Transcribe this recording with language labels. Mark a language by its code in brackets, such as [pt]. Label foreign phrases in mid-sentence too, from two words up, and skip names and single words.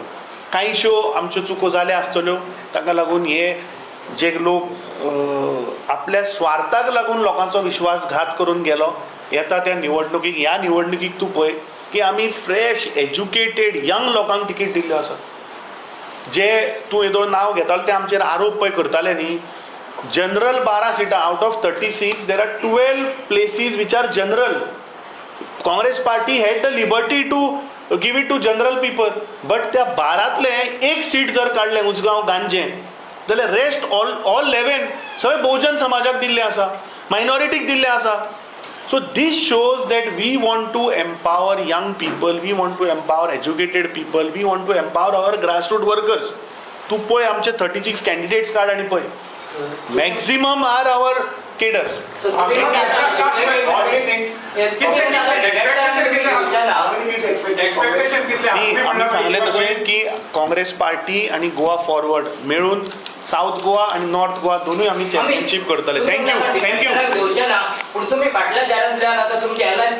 [kok] कांयश्यो आमच्यो चुको जाल्या आसतल्यो, ताका लागून हे जे लोक आपल्या स्वार्थाक लागून लोकांचो विश्वासघात करून गेलो, येता त्या निवडणुकीक, ह्या निवडणुकीक तूं पळय की आमी फ्रेश एज्युकेटेड यंग लोकांक तिकीट दिल्ल्यो आसा. जे तूं येदो नांव घेतालो ते आमचेर आरोप पळय करताले न्ही, जनरल 12 सिटां [en] out of 36 there are 12 places which are general. Congress party had the liberty to give it to general people, but [kok] त्या 12तले एक सीट जर काडलें उसगांव गांजें जाल्यार [en] rest all [kok] 11 सगळे बहुजन समाजाक दिल्ले आसा, मायनॉरिटीक दिल्ले आसा. [en] So this shows that we want to empower young people, we want to empower educated people, we want to empower our grassroots workers. [kok] तू पळय आमचे 36 candidates कार्ड आनी पळय, [en] maximum are our cadres. [kok] So तुम्ही आमी सांगले तशें की काँग्रेस पार्टी आनी गोवा फॉरवर्ड मेळून साऊथ गोवा आणि नॉर्थ गोवा दोनूय आमी चॅम्पियनशीप करतले. थँक्यू. पूण तुम्ही फाटल्या जारांतल्यान आतां तुमची एलायन्स